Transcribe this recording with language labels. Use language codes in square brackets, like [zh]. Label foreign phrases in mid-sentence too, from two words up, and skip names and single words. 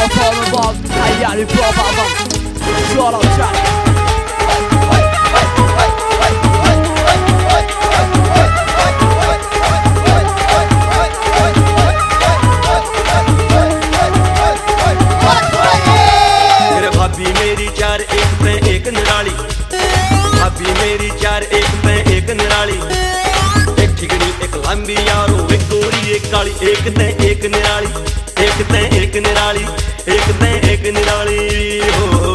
[pt] Vamos, vamos, aí, ali, prova, vamos. Chora, chora. [hi] भाभी मेरी चार एक पे एक निराली, भाभी मेरी चार एक पे एक निराली, एक ठिकड़ी एक लंबी यारो एक गोरी एक काली, एक ते एक निराली, एक ते एक निराली, एक ते एक निराली हो।